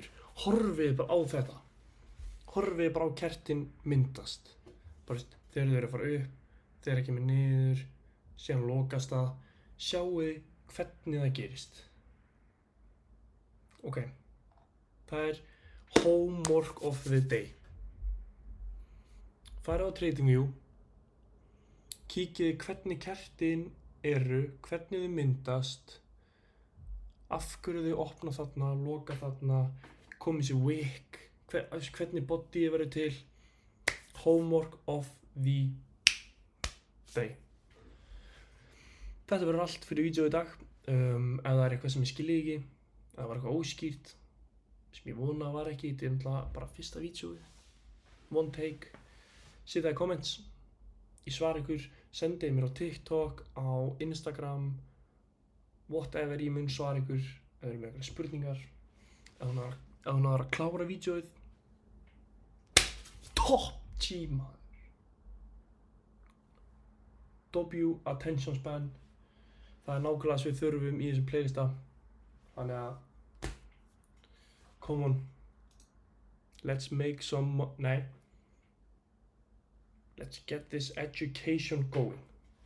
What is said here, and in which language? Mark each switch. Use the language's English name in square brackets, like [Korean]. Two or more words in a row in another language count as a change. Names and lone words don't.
[Icelandic] Horfið þið bara á þetta. Horfið þið bara á kertin myndast. Bara þegar þau eru að fara upp, þegar það kemur niður, síðan lokast það. Sjáu þið hvernig það gerist. Ok. Það er [English] homework of the day. [Icelandic] Farið á TradingView. Kíkið hvernig kertin eru, hvernig þau myndast. Af hverju þau opna þarna, loka þarna, komið sér wick, hvernig bodyið verður til. [English] Homework of the day. [Icelandic] Þetta verður allt fyrir vídeó í dag. Ef það er eitthvað sem ég skilji ekki, ef það var eitthvað óskýrt, sem ég vona var ekki, þetta er náttúrulega bara fyrsta vídeóið. [English] One take. [Icelandic] Setja það í comments. Ég svara ykkur, sendið mér á TikTok, á Instagram, whatever, ég mun svara ykkur ef þið eru með eitthvað spurningar. Ef hún var að klára vídeóið. Top G, maður. [English] W attention span. [Icelandic] Það er nákvæmlega sem við þurfum í þessum playlista. Þannig að [English] come on. Let's make some, nei. Let's get this education going.